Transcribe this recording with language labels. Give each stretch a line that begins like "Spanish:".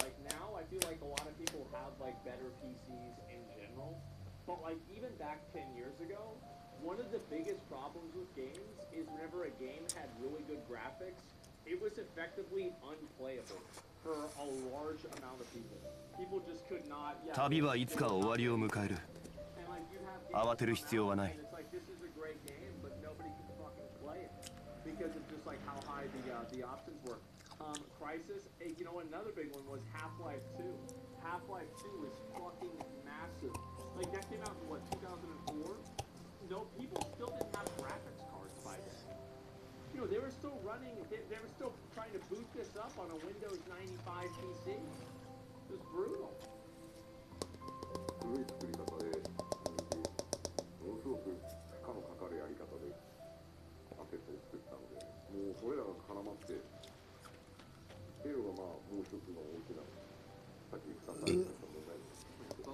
English: Like, now I feel like a lot of people have, like, better PCs in general. But, like, even back 10 years ago, one of the biggest problems with games is whenever a game had really good graphics, it was effectively unplayable for a large amount of people. People just could not,
Japanese: 旅はいつか終わりを迎える。
English: and like you have
Japanese: 慌てる必要はない。
English: and it's like this is a great game, but nobody can fucking play it because of just like how high the options were. Crisis, you know, another big one was Half-Life 2. Half-Life 2 is fucking massive. Like that came out in what, 2004? No, people still didn't have graphics cards by then. You know, they were still running. They were still trying to boot this up on a Windows 95 PC. It was brutal.
Japanese: 古い作り方でものすごく負荷のかかるやり方でアセットを作ったので、もうそれらが絡まってっていうのがまあもう一つの大きなさっき草さんが言った問題です。